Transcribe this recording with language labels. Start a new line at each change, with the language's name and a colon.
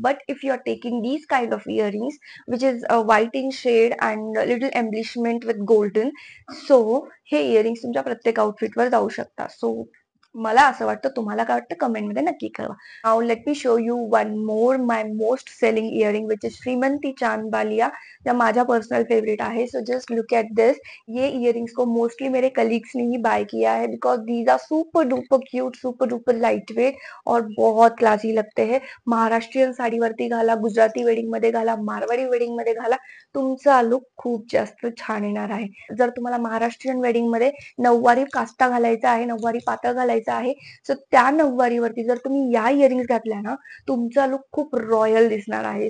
English: but if you are taking these kind of earrings which is white in shade and little embellishment with golden, so
Marathi: हे earrings तुमच्या प्रत्येक आउटफिटवर जाऊ शकता. So मला असं वाटतं. तुम्हाला काय वाटतं कमेंटमध्ये नक्की कळवा.
English: Now let me show you one more my most selling earring which is श्रीमंती चांद बालिया.
Marathi: या माझा पर्सनल फेवरेट आहे.
English: So just look at this.
Hindi: ये इयरिंग्स को मोस्टली मेरे कलीग्स ने ही बाय किया है
English: because these are super duper cute,
Hindi: super duper light weight और बहुत क्लासी लगते हैं.
Marathi: महाराष्ट्रीयन साडीवरती घाला, गुजराती वेडिंग मध्ये घाला, मारवाडी वेडिंग मध्ये घाला, तुमचा लुक खूप जास्त छान येणार आहे. जर तुम्हाला महाराष्ट्रीयन वेडिंग मध्ये नऊवारी काष्टा घालायचा आहे, नऊवारी पातळ घालायचा आहे, सो त्या नऊवारीवरती जर तुम्ही या इयरिंग्स घातल्या ना, तुमचा लुक खूप रॉयल दिसणार आहे.